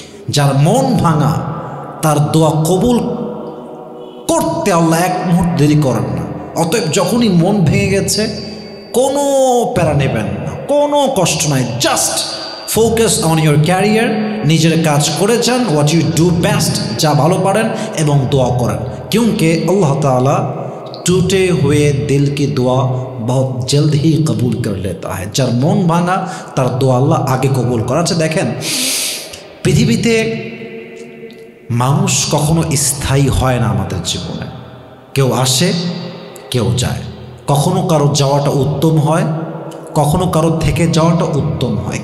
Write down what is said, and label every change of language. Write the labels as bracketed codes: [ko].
[bn] যার মন ভাঙা, তার দোয়া কবুল করতে আল্লাহ এক মুহূর্ত দেরি করেন না। অতএব যখনই মন ভেঙে গেছে, কোনো প্যারা নেবেন না, কোনো কষ্ট নাই, [en] just focus on your career, [bn] নিজের কাজ করে যান, [en] what you do best, [bn] যা ভালো পারেন, এবং দোয়া করেন। [hi] क्योंकि अल्लाह ताला टूटे हुए दिल की दुआ बहुत जल्द ही कबूल कर लेता है। [bn] যার মন ভাঙা তার দোয়া আল্লাহ আগে কবুল করে। আচ্ছা দেখেন, পৃথিবীতে মানুষ কখনো স্থায়ী হয় না আমাদের জীবনে। কেউ আসে, কেউ যায়। কখনো কারো যাওয়াটা উত্তম হয়, কখনো কারো থেকে যাওয়াটা উত্তম হয়।